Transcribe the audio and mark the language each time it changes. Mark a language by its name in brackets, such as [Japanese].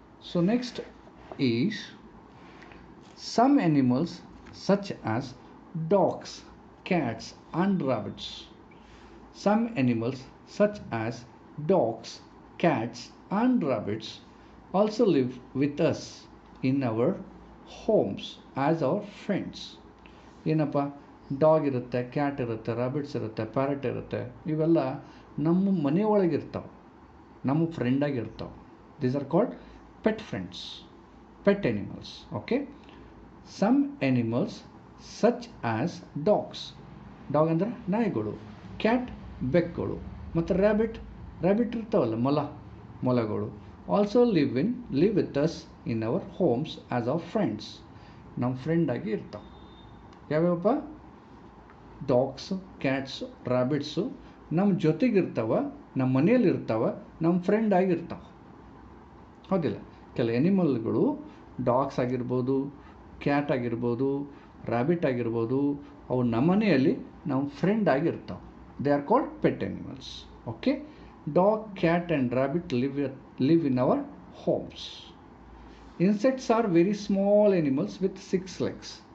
[English] So next is some animals such as dogs, cats and rabbits. Some animals such as dogs, cats and rabbits also live with us in our homes as our friends. [Kannada] ಏನಪ್ಪ, dog ಇರುತ್ತೆ, cat ಇರುತ್ತೆ, ರಾಬಿಟ್ಸ್ ಇರುತ್ತೆ, parrot ಇರುತ್ತೆ, ಇವೆಲ್ಲ ನಮ್ಮ ಮನೆಯೊಳಗಿರ್ತಾವೆ, ನಮ್ಮ ಫ್ರೆಂಡಾಗಿರ್ತಾವೆ. [English] These are called pet friends, pet animals. [Kannada] Okay, [English] some animals such as dogs, [Kannada] dog ಅಂದರೆ ನಾಯಿಗಳು, ಕ್ಯಾಟ್ ಬೆಕ್ಕುಗಳು, ಮತ್ತು ರ್ಯಾಬಿಟ್ ಇರ್ತಾವಲ್ಲ, ಮೊಲಗಳು, [English] also live with us in our homes as our friends, [Kannada] ನಮ್ಮ ಫ್ರೆಂಡಾಗಿ ಇರ್ತಾವೆ. ಯಾವ್ಯಾವಪ್ಪ? ಡಾಗ್ಸು, ಕ್ಯಾಟ್ಸು, ರ್ಯಾಬಿಟ್ಸು ನಮ್ಮ ಜೊತೆಗಿರ್ತಾವೆ, ನಮ್ಮ ಮನೆಯಲ್ಲಿ ಇರ್ತಾವೆ, ನಮ್ಮ ಫ್ರೆಂಡ್ ಆಗಿರ್ತಾವೆ, ಹೌದಿಲ್ಲ? ಕೆಲವು ಎನಿಮಲ್ಗಳು, ಡಾಗ್ಸ್ ಆಗಿರ್ಬೋದು, ಕ್ಯಾಟ್ ಆಗಿರ್ಬೋದು, ರ್ಯಾಬಿಟ್ ಆಗಿರ್ಬೋದು, ಅವು ನಮ್ಮ ಮನೆಯಲ್ಲಿ ನಮ್ಮ friend ಆಗಿರ್ತಾವೆ. [English] They are called pet animals. Okay, dog, cat and rabbit live in our homes. Insects are very small animals with 6 legs.